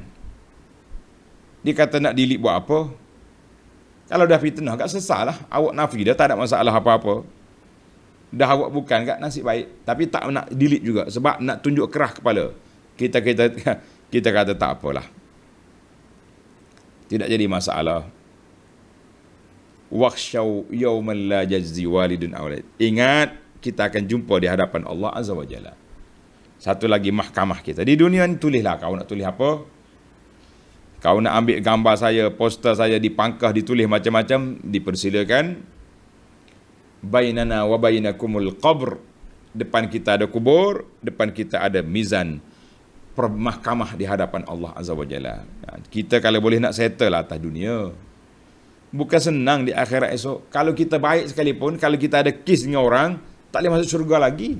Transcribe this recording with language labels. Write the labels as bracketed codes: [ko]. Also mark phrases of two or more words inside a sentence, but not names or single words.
[ms] Dia kata nak delete buat apa? Kalau dah fitnah, kat sesalah. Awak nafi dah, tak ada masalah apa-apa. Dah awak bukan kat nasib baik, tapi tak nak delete juga sebab nak tunjuk kerah kepala. Kita kata tak apalah. Tidak jadi masalah. [ar] واخشوا يوما لا يجزي والد أولاد. [ms] Ingat, kita akan jumpa di hadapan [ar] الله عز وجل. [ms] Satu lagi mahkamah kita. Di dunia ni tulislah, kau nak tulis apa? Kau nak ambil gambar saya, poster saya dipangkah, ditulis macam-macam, dipersilakan. [ar] بيننا وبينكم القبر. [ms] Depan kita ada kubur, depan kita ada mizan mahkamah di hadapan [ar] الله عز وجل. [ms] Kita kalau boleh nak settle atas dunia, bukan senang di akhirat esok. Kalau kita baik sekalipun, kalau kita ada kes dengan orang, tak boleh masuk syurga lagi.